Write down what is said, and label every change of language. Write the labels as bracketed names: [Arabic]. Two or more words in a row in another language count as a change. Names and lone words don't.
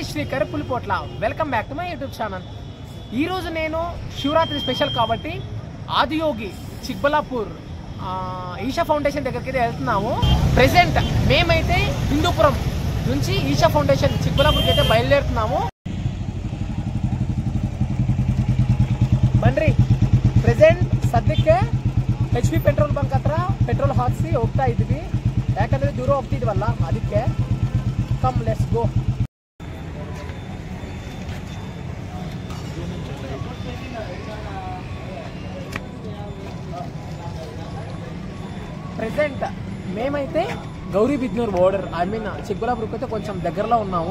[English] శేఖర్ పులిపోట్ల. welcome back to my YouTube channel. [Telugu] ఈరోజు నేను శివరాత్రి స్పెషల్ కాబట్టి ఆదియోగి చిక్బలాపూర్ ఈషా ఫౌండేషన్ దగ్గరికి అయితే వెళ్తున్నాము. ప్రెసెంట్ మేమైతే హిందూపురం నుంచి ఈషా ఫౌండేషన్ చిక్బలాపూర్కి అయితే బయలుదేరుతున్నాము. [Kannada] ಬನ್ರಿ ಪ್ರೆಸೆಂಟ್ ಸದ್ಯಕ್ಕೆ HP [English] petrol bunk [Kannada] ಹತ್ರ ಪೆಟ್ರೋಲ್ ಹಾಕಿಸಿ ಹೋಗ್ತಾ ಇದ್ವಿ. ಯಾಕಂದ್ರೆ ದೂರ ಹೋಗ್ತಿದ್ವಲ್ಲ, ಅದಕ್ಕೆ [English] come let's go. [Telugu] ప్రెసెంట్ మేమైతే గౌరీబిద్నూర్ బోర్డర్ చిక్బలాపూర్కి అయితే కొంచెం దగ్గరలో ఉన్నాము.